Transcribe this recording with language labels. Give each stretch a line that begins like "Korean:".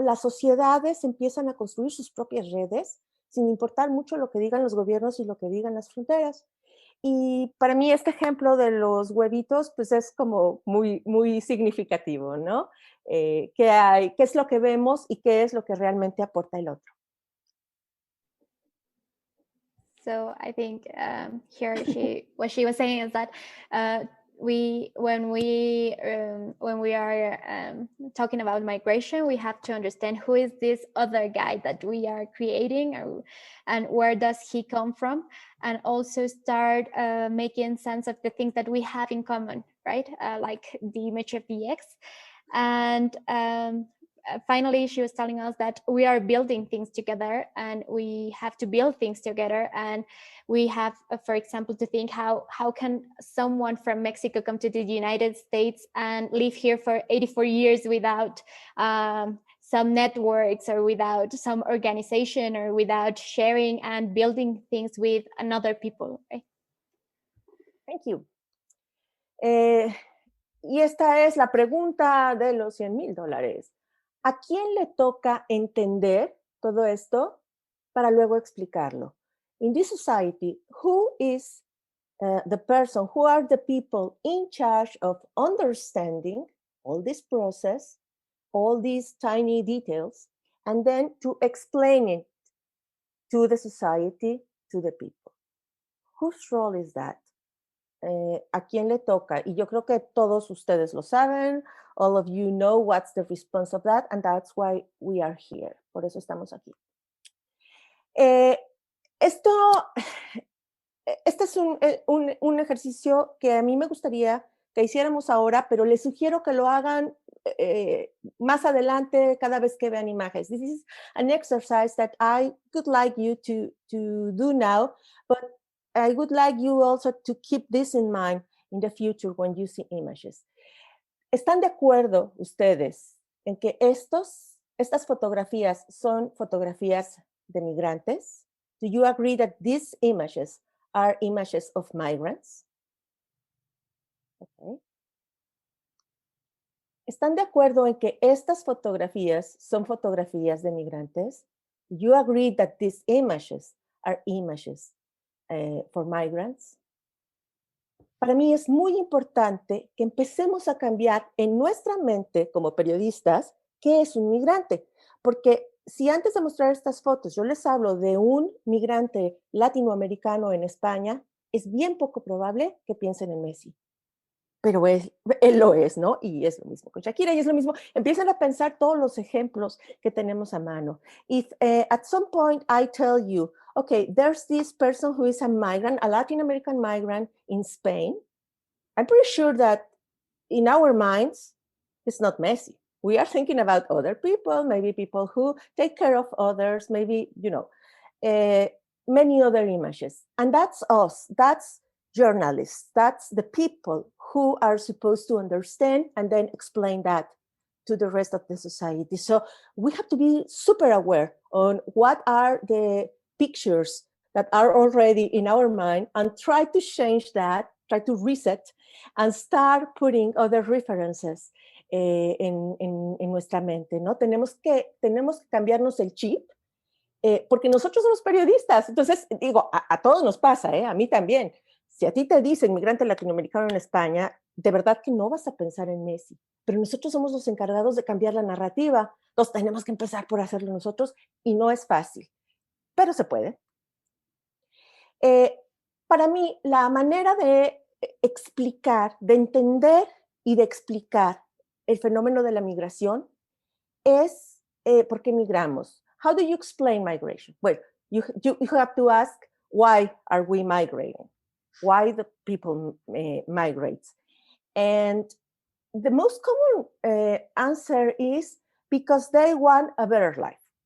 Spanish: Las sociedades empiezan a construir sus propias redes, sin importar mucho lo que digan los gobiernos y lo que digan las fronteras. Y para mí este ejemplo de los huevitos, pues es como muy, muy significativo, ¿no? ¿Qué es lo que vemos y qué es lo que realmente aporta el otro?
English: So I think here what she was saying is that when we are talking about migration, we have to understand who is this other guy that we are creating, and where does he come from, and also start making sense of the things that we have in common, right? Like the image of the X. And finally, she was telling us that we are building things together, and we have to build things together. And we have, for example, to think how can someone from Mexico come to the United States and live here for 84 years without some networks, or without some organization, or without sharing and building things with another people, right? Thank you.
Spanish: Y esta es la pregunta de los $100,000. ¿A quién le toca entender todo esto para luego explicarlo?
English: In this society, who is the person, who are the people in charge of understanding all this process, all these tiny details, and then to explain it to the society, to the people? Whose role is that?
Spanish: ¿A quién le toca? Y yo creo que todos ustedes lo saben.
English: All of you know what's the response of that, and that's why we are here.
Spanish: Por eso estamos aquí. Este es un ejercicio que a mí me gustaría que hiciéramos ahora, pero les sugiero que lo hagan más adelante cada vez que vean imágenes.
English: This is an exercise that I would like you to do now, but I would like you also to keep this in mind in the future when you see images.
Spanish: ¿Están de acuerdo ustedes en que estas fotografías son fotografías de migrantes?
English: Do you agree that these images are images of migrants? Okay.
Spanish: ¿Están de acuerdo en que estas fotografías son fotografías de migrantes?
English: Do you agree that these images are images for migrants?
Spanish: Para mí es muy importante que empecemos a cambiar en nuestra mente como periodistas qué es un migrante, porque si antes de mostrar estas fotos yo les hablo de un migrante latinoamericano en España, es bien poco probable que piensen en Messi. Pero él lo es, ¿no? Y es lo mismo con Shakira, y es lo mismo. Empiezan a pensar todos los ejemplos que tenemos a mano.
English: If at some point I tell you, okay, there's this person who is a migrant, a Latin American migrant in Spain, I'm pretty sure that in our minds, it's not Messi. We are thinking about other people, maybe people who take care of others, maybe, you know, many other images. And that's us, that's journalists, that's the people who are supposed to understand and then explain that to the rest of the society. So we have to be super aware on what are the pictures that are already in our mind and try to change that, try to reset and start putting other references
Spanish: en nuestra mente, ¿no? Tenemos que cambiarnos el chip porque nosotros somos periodistas. Entonces, digo, a todos nos pasa, a mí también. Si a ti te dicen migrante latinoamericano en España, de verdad que no vas a pensar en Messi, pero nosotros somos los encargados de cambiar la narrativa, entonces tenemos que empezar por hacerlo nosotros y no es fácil, pero se puede. Para mí, la manera de explicar, de entender y de explicar el fenómeno de la migración es ¿por qué migramos?
English: How do you explain migration? Well, you have to ask, why are we migrating? Why the people migrate? And the most common answer is because they want a better life.